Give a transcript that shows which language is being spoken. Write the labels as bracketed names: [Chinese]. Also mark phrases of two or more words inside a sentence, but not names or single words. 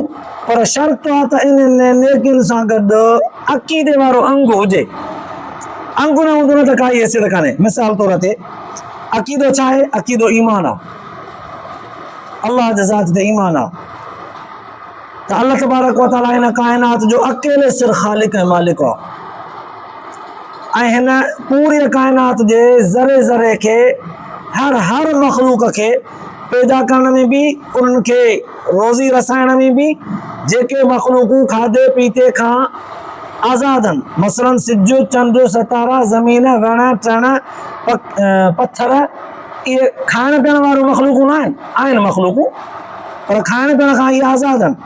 [Sindhi] पर शर्त आहे त इन्हनि नेकियुनि सां गॾु अक़ीदे वारो अंग हुजे। अंगु न हूंदो न त काई हैसियत कान्हे। मिसाल तौर ते अक़ीदो छा आहे? अक़ीदो ईमान आहे, अल्लाह जे ज़ात ते ईमान आहे त [Arabic] الله تبارك وتعالى [Sindhi] हिन काइनात जो अकेले सिर ख़ालिक ऐं मालिक आहे ऐं हिन पूरी काइनात जे ज़रे ज़रे खे हर मख़लूक खे पैदा करण में बि, उन्हनि खे रोज़ी रसाइण में बि, जेके मख़लूकूं खाधे पीते खां आज़ाद आहिनि, मसलन सिज चंड सितारा ज़मीन वण टण पत्थर, इहे खाइण पीअण वारियूं मख़लूकूं न आहिनि, आहिनि मख़लूकूं पर खाइण पीअण खां इहे आज़ाद आहिनि।